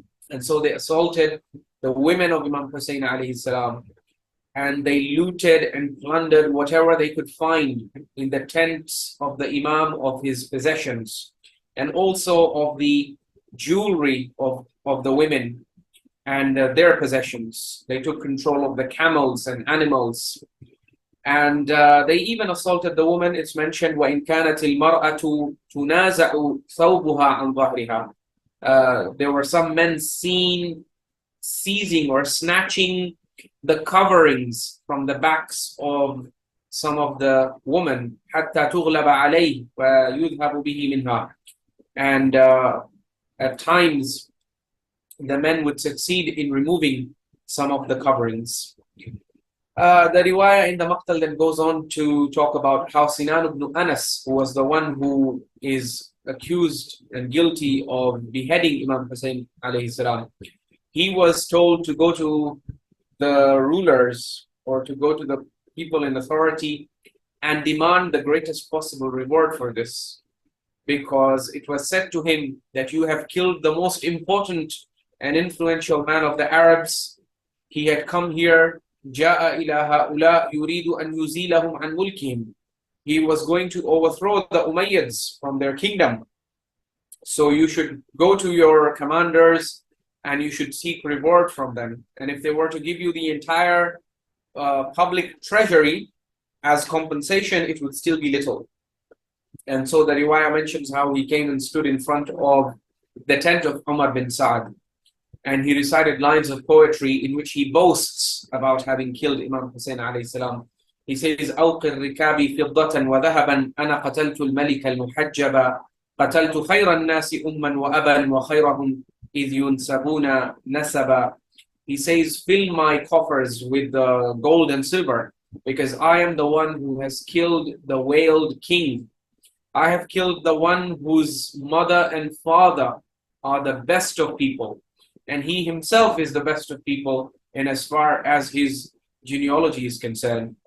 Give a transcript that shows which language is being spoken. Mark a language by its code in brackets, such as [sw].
[en] And so they assaulted the women of Imam Hussein alayhi salam, and they looted and plundered whatever they could find in the tents of the Imam, of his possessions, and also of the jewelry of the women and their possessions. They took control of the camels and animals. And they even assaulted the woman. It's mentioned, [ar] وَإِنْ كَانَتِ الْمَرْأَةُ تُنَازَعُ ثَوْبُهَا عَنْ ظَهْرِهَا. [en] There were some men seen seizing or snatching the coverings from the backs of some of the women, [ar] حَتَّى تُغْلَبَ عَلَيْهِ وَيُذْهَبُ بِهِ مِنْهَا. [en] And at times, the men would succeed in removing some of the coverings. The riwayah in the Maqtal then goes on to talk about how Sinan ibn Anas, who was the one who is accused and guilty of beheading Imam Hussein alayhi salam, he was told to go to the rulers or to go to the people in authority and demand the greatest possible reward for this, because it was said to him that you have killed the most important and influential man of the Arabs. He had come here, [ar] جاء إلى هؤلاء يريد أن يزيلهم عن ملكهم. [en] He was going to overthrow the Umayyads from their kingdom. So you should go to your commanders and you should seek reward from them. And if they were to give you the entire public treasury as compensation, it would still be little. And so the riwayah mentions how he came and stood in front of the tent of Umar bin Sa'd, and he recited lines of poetry in which he boasts about having killed Imam Hussein alayhi salam. He says, [ar] أوق الركاب فضة وذهبا أنا قتلت الملك المحجب قتلت خير الناس أما وأبا وخيرهم إذ ينسبون نسبا. [en] He says, fill my coffers with gold and silver, because I am the one who has killed the veiled king. I have killed the one whose mother and father are the best of people, and he himself is the best of people in as far as his genealogy is concerned.